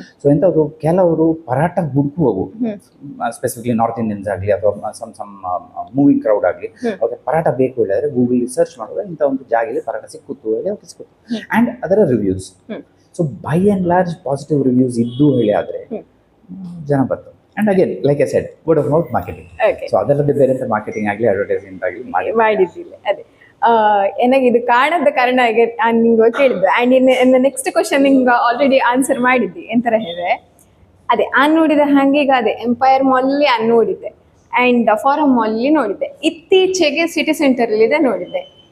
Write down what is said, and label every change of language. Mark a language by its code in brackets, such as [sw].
[kn] So ಎಂಥದ್ದು ಕೆಲವರು paratha ಹುಡುಕುವವು, specifically north Indians ಆಗಲಿ ಅಥವಾ [en] some moving crowd [kn] ಆಗಲಿ, ಅವ್ರಿಗೆ ಪರಾಟ ಬೇಕು ಹೇಳಿದ್ರೆ ಗೂಗಲ್ ಸರ್ಚ್ ಮಾಡಿದ್ರೆ ಇಂಥ ಒಂದು ಜಾಗದಲ್ಲಿ ಪರಾಟ ಸಿಕ್ಕುತ್ತು ಹೇಳಿ ಅವ್ರಿಗೆ ಸಿಕ್ಕುತ್ತು. ಆ್ಯಂಡ್ ಅದರ reviews. So [en] by and large [kn] positive reviews ಇದ್ದು ಹೇಳಿ ಆದರೆ ಜನ ಬರ್ತಾರೆ. [en] And again, like I said, word of mouth marketing. Okay. [kn] So ಅದಲ್ಲದೆ ಬೇರೆ ಮಾರ್ಕೆಟಿಂಗ್ ಆಗಲಿ ಅಡ್ವರ್ಟೈಸ್ಮೆಂಟ್ ಆಗಲಿ ಮಾಡಿದ್ದಿಲ್ಲ. ಅದೇ ನನಗೆ ಇದು ಕಾರಣದ ಕಾರಣ ಈಗ ನಾನು ನಿಂಗೆ ಕೇಳಿದ್ದು. ಆ್ಯಂಡ್ ಇನ್ನು ನೆಕ್ಸ್ಟ್ ಕ್ವಶನ್ ನಿಂಗೆ ಆಲ್ರೆಡಿ ಆನ್ಸರ್ ಮಾಡಿದ್ದಿ. ಎಂತರ ಹೇಳಿದ್ರೆ ಅದೇ ನಾನು ನೋಡಿದ ಹಾಗೆ ಈಗ ಅದೇ ಎಂಪೈರ್ ಮಾಲಲ್ಲಿ ನಾನು ನೋಡಿದ್ದೆ, ಆ್ಯಂಡ್ ಫಾರಮ್ ಮಾಲಲ್ಲಿ ನೋಡಿದ್ದೆ, ಇತ್ತೀಚೆಗೆ ಸಿಟಿ ಸೆಂಟರಲ್ಲಿದೆ ನೋಡಿದ್ದೆ.